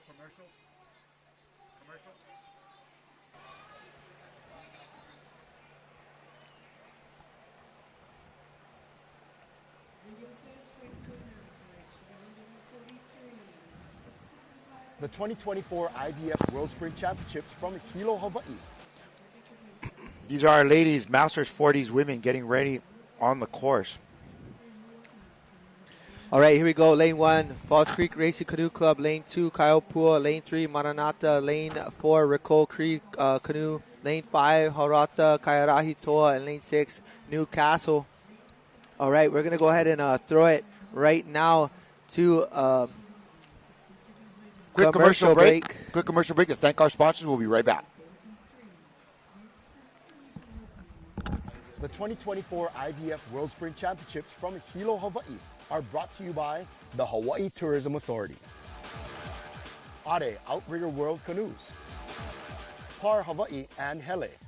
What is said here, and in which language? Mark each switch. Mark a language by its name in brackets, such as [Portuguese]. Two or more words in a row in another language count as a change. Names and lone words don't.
[English] The 2024 IVF World Sprint Championships from Hilo, Hawaii. These are our ladies, Masters 40s women, getting ready on the course. All right, here we go. Lane 1, Falls Creek Racing Canoe Club. Lane 2, Kaiopua. Lane 3, Maranata. Lane 4, Ricole Creek Canoe. Lane 5, Harata, Kairahi Toa. And lane 6, Newcastle. All right, we're going to go ahead and throw it right now to Quick commercial break. Quick commercial break to thank our sponsors. We'll be right back. The 2024 IVF World Sprint Championships from Hilo, Hawaii are brought to you by the Hawaii Tourism Authority, Are Outrigger World Canoes, Par Hawaii and Hele,